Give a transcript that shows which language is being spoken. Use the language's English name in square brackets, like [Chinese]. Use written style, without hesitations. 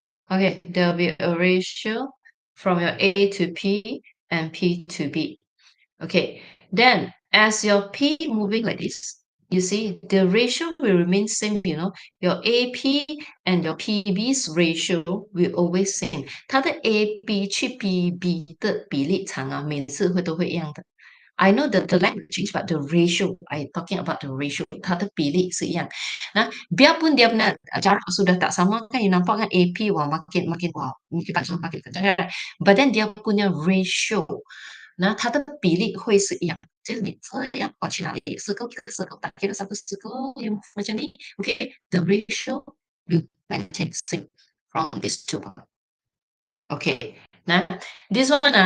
[English] Okay, there will be a ratio from your A to P and P to B. Okay, then as your P moving like this, you see the ratio will remain same, you know, your AP and your PB's ratio will always same. [Chinese] 它的 AB 去 PB 的比例长啊，每次会都会一样的。 [English] I know the language change, but the ratio, I talking about the ratio, [Chinese] 它的比例是一样. [Malay] Nah, biarpun dia punya jarak sudah tak sama kan, you nampak kan AP wah makin makin wah makin panjang makin panjang kan. [English] But then [Malay] dia punya ratio, nah [Chinese] 它的比例会是一样。就是你这样跑去哪里， [English] circle 一个 circle 打开了3个 circle [Malay] macam ni, [English] okay, the ratio will maintain same from these 2 points. Okay, nah this one